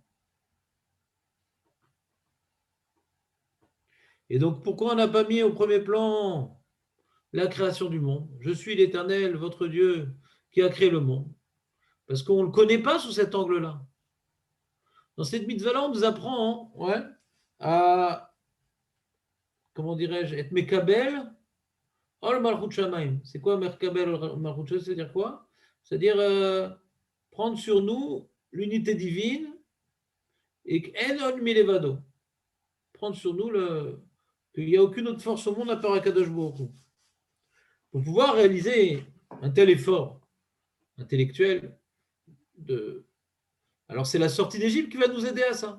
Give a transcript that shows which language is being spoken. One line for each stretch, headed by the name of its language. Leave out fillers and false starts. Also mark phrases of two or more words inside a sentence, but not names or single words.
French: Et donc pourquoi on n'a pas mis au premier plan la création du monde? Je suis l'Éternel, votre Dieu, qui a créé le monde. Parce qu'on ne le connaît pas sous cet angle-là. Dans cette mitzvah-là, on nous apprend à, comment dirais-je, être
Hebrew: מקבל עול מלכות שמים.
French: C'est quoi
Hebrew: מקבל עול מלכות שמים?
French: C'est-à-dire quoi? C'est-à-dire prendre sur nous l'unité divine et en
Hebrew: עוד מלבדו.
French: Prendre sur nous qu'il n'y a aucune autre force au monde à part
Hebrew: הקדוש ברוך הוא.
French: Pour pouvoir réaliser un tel effort intellectuel alors, c'est la sortie d'Égypte qui va nous aider à ça.